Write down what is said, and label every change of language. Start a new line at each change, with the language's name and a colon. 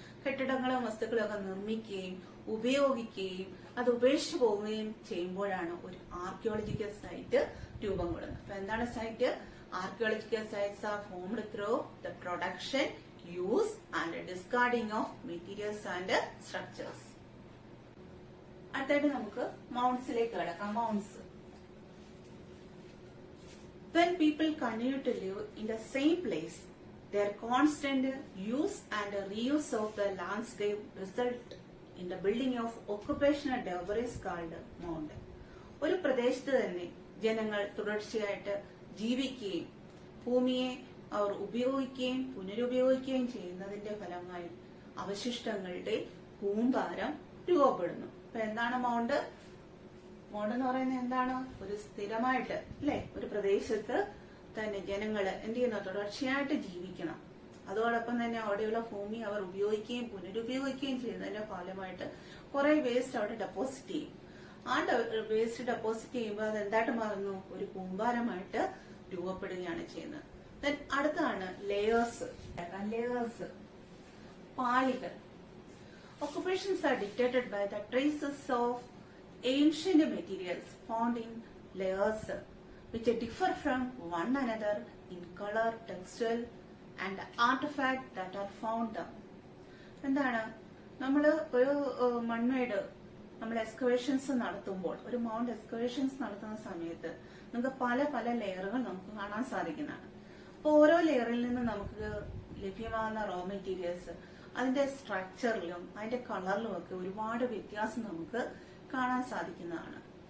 Malayalam: കെട്ടിടങ്ങളും വസ്തുക്കളും ഒക്കെ നിർമ്മിക്കുകയും ഉപയോഗിക്കുകയും അത് ഉപേക്ഷിച്ചു പോവുകയും ചെയ്യുമ്പോഴാണ് ഒരു ആർക്കിയോളജിക്കൽ സൈറ്റ് രൂപം കൊള്ളുന്നത്. അപ്പൊ എന്താണ് site?
English: Archaeological sites are formed through the production, use and discarding of materials and structures.
Malayalam: അടുത്തായിട്ട് നമുക്ക് മൗണ്ട്സിലേക്ക് കിടക്കാം. Mounts.
English: When people continue to live in the same place, their constant use and reuse of the landscape result in the building of occupational debris called mound.
Malayalam: ഒരു പ്രദേശത്ത് തന്നെ ജനങ്ങൾ തുടർച്ചയായിട്ട് ജീവിക്കുകയും ഭൂമിയെ അവർ ഉപയോഗിക്കുകയും പുനരുപയോഗിക്കുകയും ചെയ്യുന്നതിന്റെ ഫലമായി അവശിഷ്ടങ്ങളുടെ കൂമ്പാരം രൂപപ്പെടുന്നു. അപ്പൊ എന്താണ് മൗണ്ട്? മൗണ്ട് എന്ന് പറയുന്നത് എന്താണ്? ഒരു സ്ഥിരമായിട്ട് അല്ലെ ഒരു പ്രദേശത്ത് തന്നെ ജനങ്ങൾ എന്ത് ചെയ്യുന്നു? തുടർച്ചയായിട്ട് ജീവിക്കണം. അതോടൊപ്പം തന്നെ അവിടെയുള്ള ഭൂമി അവർ ഉപയോഗിക്കുകയും പുനരുപയോഗിക്കുകയും ചെയ്യുന്നതിന്റെ ഫലമായിട്ട് കുറെ വേസ്റ്റ് അവിടെ ഡെപ്പോസിറ്റ് ചെയ്യും. ആ വേസ്റ്റ് ഡെപ്പോസിറ്റ് ചെയ്യുമ്പോൾ അത് എന്തായിട്ട് മാറുന്നു? ഒരു കൂമ്പാരമായിട്ട് രൂപപ്പെടുകയാണ് ചെയ്യുന്നത്. അടുത്താണ് ലെയേഴ്സ്. ലെയേഴ്സ്, പാളികൾ.
English: Occupations are dictated by the traces of ancient materials found in layers, which differ from one another in color, texture, and artifacts that are found.
Malayalam: എന്താണ്? നമ്മള് ഒരു മൺമേട് നമ്മൾ എക്സ്കവേഷൻസ് നടത്തുമ്പോൾ, ഒരു മൗണ്ട് എക്സ്കവേഷൻസ് നടത്തുന്ന സമയത്ത് നമുക്ക് പല പല ലെയറുകൾ നമുക്ക് കാണാൻ സാധിക്കുന്നതാണ്. അപ്പൊ ഓരോ ലെയറിൽ നിന്ന് നമുക്ക് ലഭ്യമാകുന്ന റോ മെറ്റീരിയൽസ് അതിന്റെ സ്ട്രക്ചറിലും അതിന്റെ കളറിലും ഒക്കെ ഒരുപാട് വ്യത്യാസം നമുക്ക് കാണാൻ സാധിക്കുന്നതാണ്.